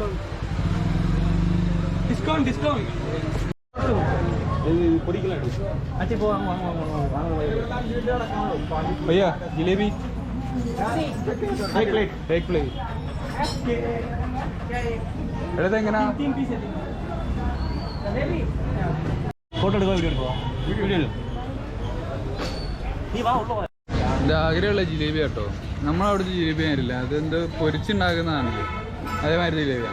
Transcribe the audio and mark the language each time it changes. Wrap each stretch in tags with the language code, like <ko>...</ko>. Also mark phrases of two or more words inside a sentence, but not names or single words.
<hi>डिस्काउंट ये पड़ीकला अच्छा वो भैया जलेबी एक प्लेट</hi> <ml>എടുത്ത് എങ്ങനെ ഫോട്ടോ എടുക്കുക? വീഡിയോ ഇത് ആഗ്രഹമുള്ള ജിലേബി കേട്ടോ. നമ്മളവിടുത്തെ ജിലേബി ആയിരില്ല, അതെന്ത് പൊരിച്ചുണ്ടാക്കുന്നതാണല്ലോ, അതേമാതിരി ജിലേബിയാണ്.</ml>